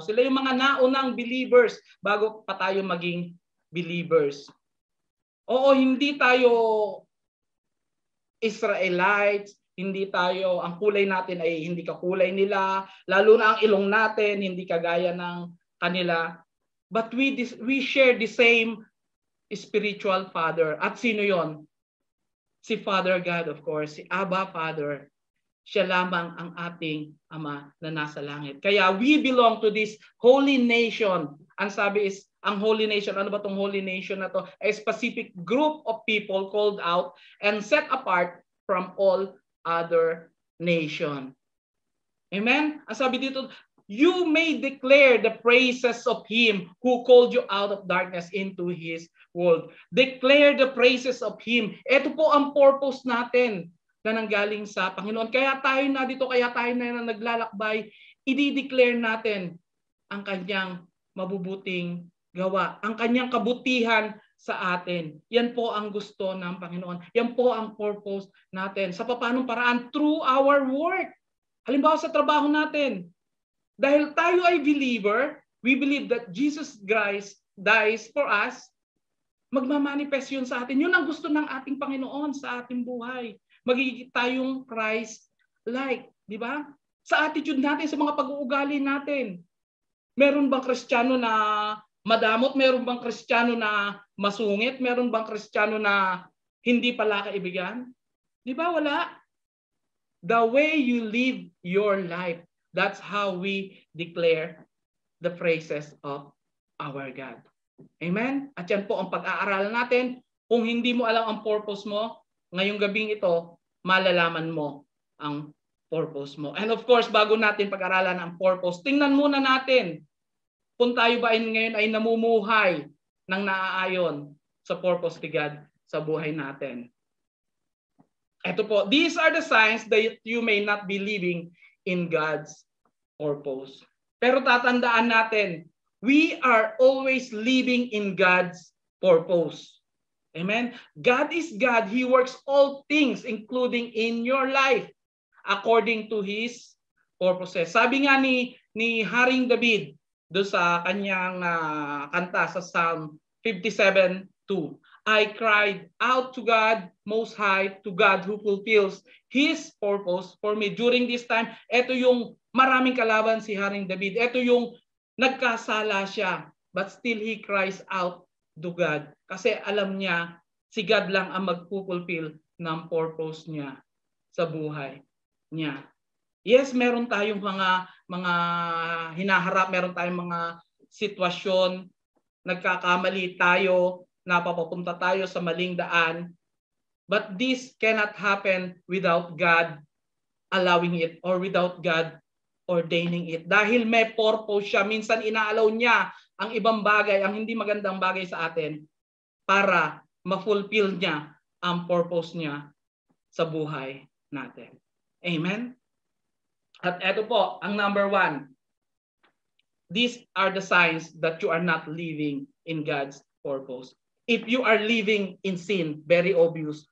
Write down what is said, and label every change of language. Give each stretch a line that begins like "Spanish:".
Filipino: Sila yung mga naunang believers bago pa tayo maging believers. Oo, hindi tayo Israelites, hindi tayo, ang kulay natin ay hindi kakulay nila, lalo na ang ilong natin, hindi kagaya ng kanila.
English: But we share the same spiritual Father.
Filipino: At sino yon? Si Father God,
English: of course,
Filipino: si Abba Father. Siya lamang ang ating Ama na nasa langit. Kaya
English: we belong to this holy nation.
Filipino: Ang sabi is, ang holy nation, ano ba tong holy nation na to?
English: A specific group of people called out and set apart from all other nation. Amen?
Filipino: Ang sabi dito,
English: you may declare the praises of Him who called you out of darkness into His world. Declare the praises of Him.
Filipino: Ito po ang purpose natin na nanggaling sa Panginoon. Kaya tayo na dito, kaya tayo na naglalakbay, i-declare natin ang kanyang mabubuting gawa, ang kanyang kabutihan sa atin. Yan po ang gusto ng Panginoon. Yan po ang purpose natin. Sa paanong paraan?
English: Through our work.
Filipino: Halimbawa sa trabaho natin. Dahil tayo ay believer,
English: we believe that Jesus Christ dies for us,
Filipino: magmamanifest yun sa atin. Yun ang gusto ng ating Panginoon sa ating buhay. Magiging tayong Christ-like. Di ba? Sa attitude natin, sa mga pag-uugali natin. Meron bang Kristiyano na madamot? Meron bang Kristiyano na masungit? Meron bang Kristiyano na hindi pala kaibigan? Di ba? Wala.
English: The way you live your life, that's how we declare the praises of our God. Amen?
Filipino: At yan po ang pag-aaralan natin. Kung hindi mo alam ang purpose mo, ngayong gabing ito, malalaman mo ang purpose mo.
English: And of course,
Filipino: bago natin pag-aralan ang purpose, tingnan muna natin kung tayo ba ngayon ay namumuhay ng naaayon sa purpose ni God sa buhay natin. Ito po,
English: these are the signs that you may not be living in God's purpose.
Filipino: Pero tatandaan natin,
English: we are always living in God's purpose. Amen? God is God. He works all things, including in your life, according to His purposes.
Filipino: Sabi nga ni Haring David, do sa kanyang kanta sa
English: Psalm 57:2, I cried out to God Most High, to God who fulfills His purpose for me. During this time,
Filipino: ito yung maraming kalaban si Haring David. Ito yung nagkasala siya,
English: but still he cries out to God.
Filipino: Kasi alam niya, si God lang ang magpupulfill ng purpose niya sa buhay niya. Yes, meron tayong mga hinaharap, meron tayong mga sitwasyon, nagkakamali tayo, napapapunta tayo sa maling daan.
English: But this cannot happen without God allowing it or without God ordaining it.
Filipino: Dahil may purpose siya. Minsan inaalaw niya ang ibang bagay, ang hindi magandang bagay sa atin para ma-fulfill niya ang purpose niya sa buhay natin. Amen? At ito po, ang number 1.
English: These are the signs that you are not living in God's purpose. If you are living in sin, very obvious.